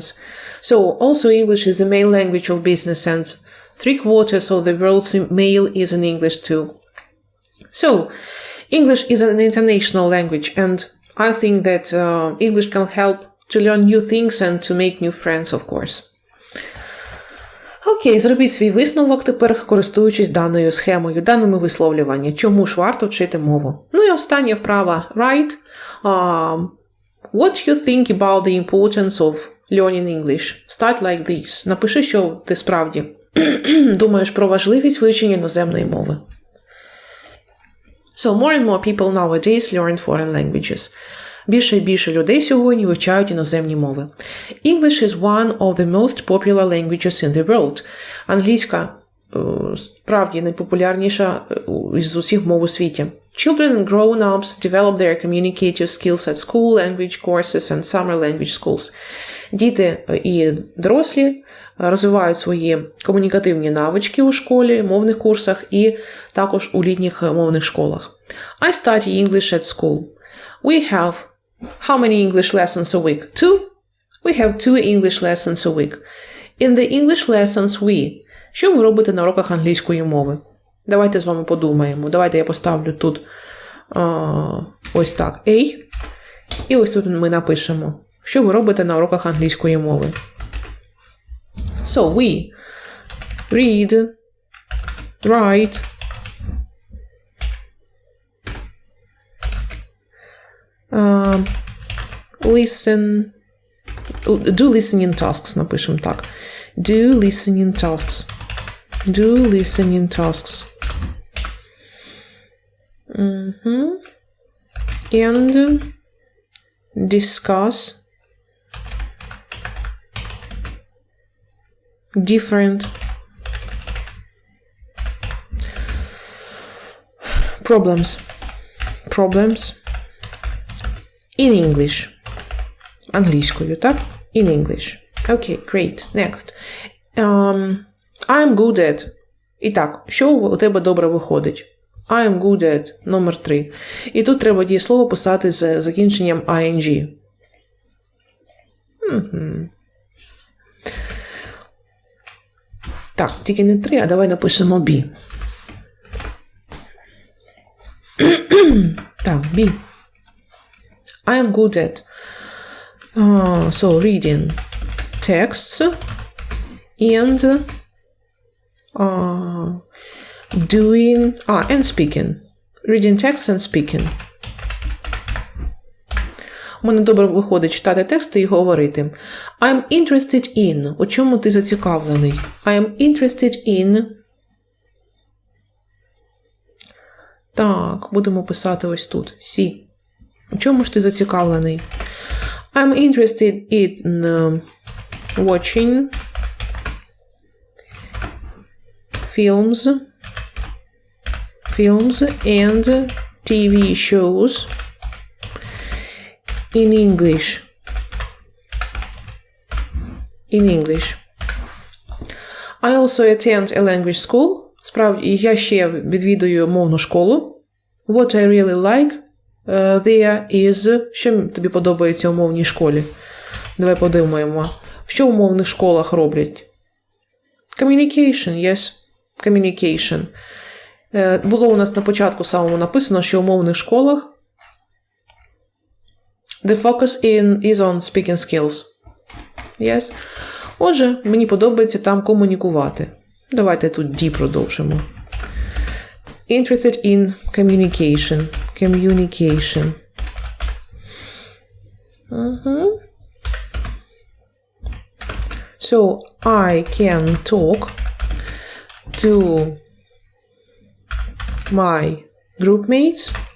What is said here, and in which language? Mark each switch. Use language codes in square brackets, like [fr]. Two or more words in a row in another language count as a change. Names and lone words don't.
[en] So also English is the main language of business, and 3/4 of the world's mail is in English too. So English is an international language, and I think that English can help to learn new things and to make new friends, of course. [uk] Окей, зробіть свій висновок тепер, користуючись даною схемою, даними висловлювання. Чому ж варто вчити мову? Ну і остання вправа. [en] Write. What you think about the importance of learning English? Start like this. [uk] Напиши, що ти справді думаєш про важливість вивчення іноземної мови. [en] So more and more people nowadays learn foreign languages. [uk] Більше і більше людей сьогодні вивчають іноземні мови. [en] English is one of the most popular languages in the world. [uk] Англійська справді найпопулярніша із усіх мов у світі. [en] Children and grown-ups develop their communicative skills at school, language courses and summer language schools. [uk] Діти і дорослі розвивають свої комунікативні навички у школі, мовних курсах і також у літніх мовних школах. [en] I study English at school. We have how many English lessons a week? 2? We have 2 English lessons a week. In the English lessons we. [uk] Що ви робите на уроках англійської мови? Давайте з вами подумаємо. Давайте я поставлю тут ось так. A. І ось тут ми напишемо. Що ви робите на уроках англійської мови? [en] So we read, write, listen, do listening tasks, [uk] напишемо так. [en] Do listening tasks. Do listening tasks. And discuss different problems in English. [uk] Англійською, так? [en] In English. Okay, great. Next. I'm good at. [uk] І так, що у тебе добре виходить? [en] I'm good at номер 3. [uk] І тут треба дієслово писати з закінченням ing. Так, тільки не 3, а давай напишемо be. Так, be. [en] I am good at so reading texts and doing and speaking. Reading texts and speaking. [uk] У мене добре виходить читати тексти і говорити. [en] I'm interested in. [uk] У чому ти зацікавлений? [en] I'm interested in. [uk] Так, будемо писати ось тут. C. У чому ж ти зацікавлений? [en] I'm interested in watching films and TV shows in English. I also attend a language school. [uk] Справді, я ще відвідую мовну школу. [en] What I really like there is... [uk] Що тобі подобається у мовній школі? Давай подумаємо. Що у мовних школах роблять? [en] Communication, yes. Communication. [uk] Було у нас на початку самому написано, що у мовних школах [en] the focus is on speaking skills. Yes. [uk] Отже, мені подобається там комунікувати. Давайте тут D продовжимо. [en] Interested in communication. Communication. So, I can talk to my groupmates.